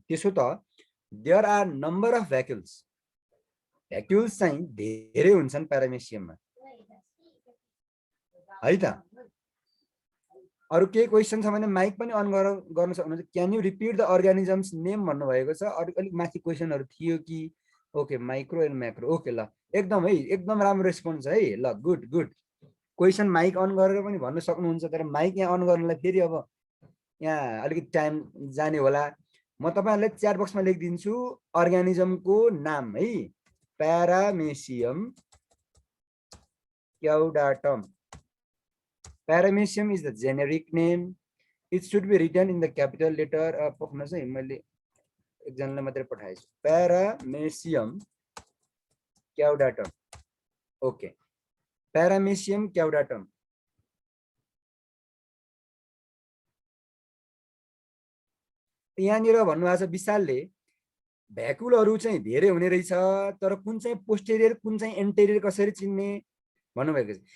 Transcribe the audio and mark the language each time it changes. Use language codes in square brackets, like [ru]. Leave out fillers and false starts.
[ne] त्यसो त [en] There are number of vacuoles. [ne] भ्याकुल्स चाहिँ धेरै हुन्छन् प्यारामेसियममा है त. अरु केही क्वेशन छ भने माइक पनि अन गर्न सक्नुहुन्छ. [en] can you repeat the organisms name [ne] भन्नु भएको छ. अलिक माथि क्वेशनहरु थियो कि. Okay, micro and macro. Okay, ल एकदम है, एकदम राम्रो रेस्पोन्स है. ल good good. Question mic on गरेर पनि भन्न सक्नुहुन्छ, तर माइक यहाँ अन गर्नलाई फेरि अब यहाँ अलिकति टाइम जाने होला. म तपाईहरुलाई च्याट बक्समा लेखिदिन्छु अर्गानिजमको नाम है. प्यारामेसियम क्याउडाटम. [en] Paramecium is the generic name. It should be written in the capital letter. [ne] पक्न चाहिँ मैले एकजनालाई मात्रै पठाएछु. Paramecium क्याउडाटम. Okay, Paramecium क्याउडाटम. यहाँनिर भन्नुभएको छ विशालले भ्याकुलहरु चाहिँ धेरै हुने रहेछ, तर कुन चाहिँ पोस्टेरियर कुन चाहिँ एन्टेरियर कसरी चिन्ने भन्नुभएको छ.